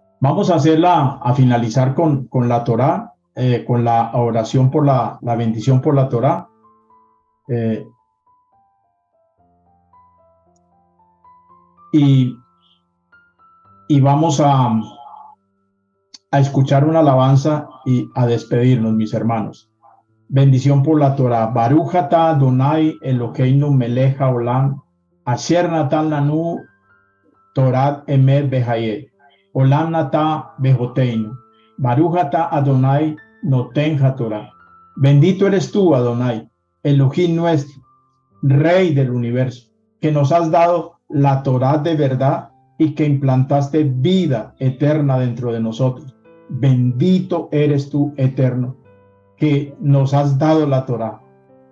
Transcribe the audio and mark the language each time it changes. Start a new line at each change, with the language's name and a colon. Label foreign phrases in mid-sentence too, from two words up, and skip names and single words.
Spanish: Vamos a hacerla, a finalizar con la Torá, con la oración por la bendición por la Torá. Y vamos a escuchar una alabanza y a despedirnos, mis hermanos. Bendición por la Torah.
Hebrew: ברוך אתה אדני אלקינו מלך העולם, אשר נתן לנו תורת אמת וחיי. עולם נטע בתוכנו. ברוך אתה אדני נותן התורה.
Spanish: Bendito eres tú, Adonai, Elohim nuestro, Rey del universo, que nos has dado la Torá de verdad y que implantaste vida eterna dentro de nosotros. Bendito eres tú, eterno, que nos has dado la Torá.